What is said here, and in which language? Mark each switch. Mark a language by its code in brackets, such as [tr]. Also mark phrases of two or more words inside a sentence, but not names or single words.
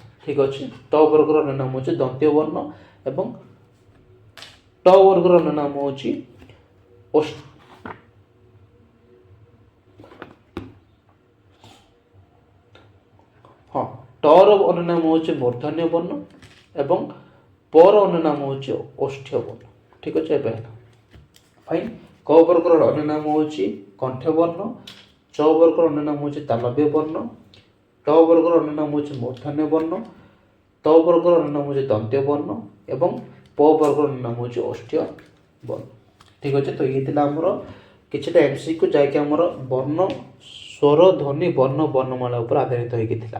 [or] ଠିକ୍ ଅଛି, ତ ବର୍ଗର ଅନ୍ୟ ନାମ ହେଉଛି ଦନ୍ତ୍ୟ ବର୍ଣ୍ଣ ଏବଂ ଟ ବର୍ଗର ଅନ୍ୟ ନାମ ହେଉଛି ହଁ ଟର ଅନ୍ୟ ନାମ ହେଉଛି ମୂର୍ଧନ୍ୟ ବର୍ଣ୍ଣ ଏବଂ ପର ଅନ୍ୟ ନାମ ହେଉଛି ଓଷ୍ଠ୍ୟ ବର୍ଣ୍ଣ। ଠିକ୍ ଅଛି, ଏବେ ହେଲା ফাইন। ক বর্গর ଅନ୍ୟ ନାମ ହେଉଛି କଣ୍ଠ ବର୍ଣ୍ଣ, ଚ ବର୍ଗର ଅନ୍ୟ ନାମ ହେଉଛି ତାଲବ୍ୟ ବର୍ଣ୍ଣ, ଟ ବର୍ଗର ଅନ୍ୟ ନାମ ହେଉଛି ମୂର୍ଧନ୍ୟ ବର୍ଣ୍ଣ, ତ ବର୍ଗର ଅନ୍ୟ ନାମ ହେଉଛି ଦନ୍ତ୍ୟ ବର୍ଣ୍ଣ ଏବଂ ପ ବର୍ଗର ଅନ୍ୟ ନାମ ହେଉଛି ଓଷ୍ଠ୍ୟ ବର୍ଣ୍ଣ। ଠିକ୍ ଅଛି, ତ ଇଏ ଥିଲା ଆମର କିଛିଟା MCQ ଯାହାକି ଆମର ବର୍ଣ୍ଣ, ସ୍ୱର, ଧ୍ୱନି, ବର୍ଣ୍ଣ, ବର୍ଣ୍ଣମାଳା ଉପରେ ଆଧାରିତ ହୋଇକି ଥିଲା।